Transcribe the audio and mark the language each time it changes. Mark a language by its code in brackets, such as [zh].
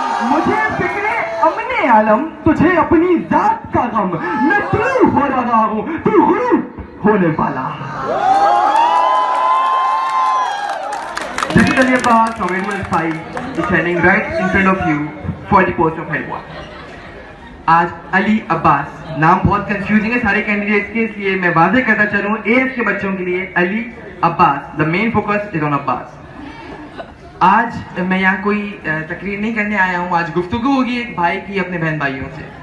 [ur] مجھے فکر امن عالم, تجھے اپنی ذات کا غم. میں طلوع ہو رہا ہوں, تو غروب ہونے والا. [en] This is Ali Abbas from Edmund 5, standing right in front of you for the post of head boy. [ur] آج علی عباس نام بہت کنفیوزنگ ہے سارے کینڈیڈیٹس کے, اس لیے میں واضح کرتا چلوں ایس کے بچوں کے لیے علی عباس, [en] The main focus is on Abbas. [ur] آج میں یہاں کوئی تقریر نہیں کرنے آیا ہوں, آج گفتگو ہوگی ایک بھائی کی اپنے بہن بھائیوں سے.